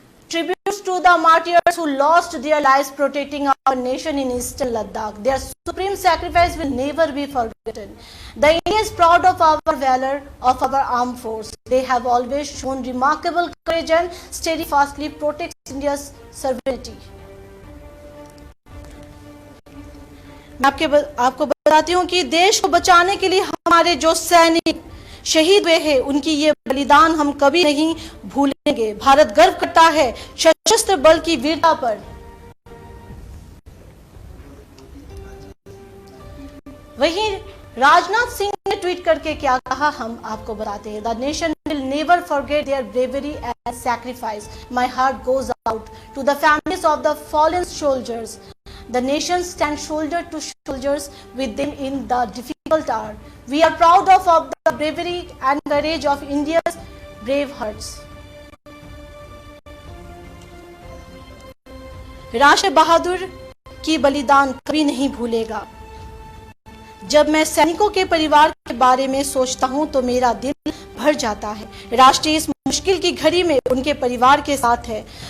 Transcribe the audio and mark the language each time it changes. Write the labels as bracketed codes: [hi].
[en] Tributes to the martyrs who lost their lives protecting our nation in eastern Ladakh. Their supreme sacrifice will never be forgotten. The India is proud of our valor, of our armed force. They have always shown remarkable courage and steadfastly protects India's sovereignty. [hi] मैं आपको बताती हूँ कि देश को बचाने के लिए हमारे जो सैनिक शहीद हुए हैं, उनकी ये बलिदान हम कभी नहीं भूलेंगे। भारत गर्व करता है सशस्त्र बल की वीरता पर। वहीं राजनाथ सिंह ने ट्वीट करके क्या कहा, हम आपको बताते हैं। [en] The nation will never forget their bravery and sacrifice. My heart goes out to the families of the fallen soldiers. The nation stands shoulder to shoulders with them in the difficult hour. We are proud of the bravery and courage of India's brave hearts. [hi] राष्ट्र बहादुर की बलिदान कभी नहीं भूलेगा। जब मैं सैनिकों के परिवार के बारे में सोचता हूं तो मेरा दिल भर जाता है। राष्ट्र इस मुश्किल की घड़ी में उनके परिवार के साथ है।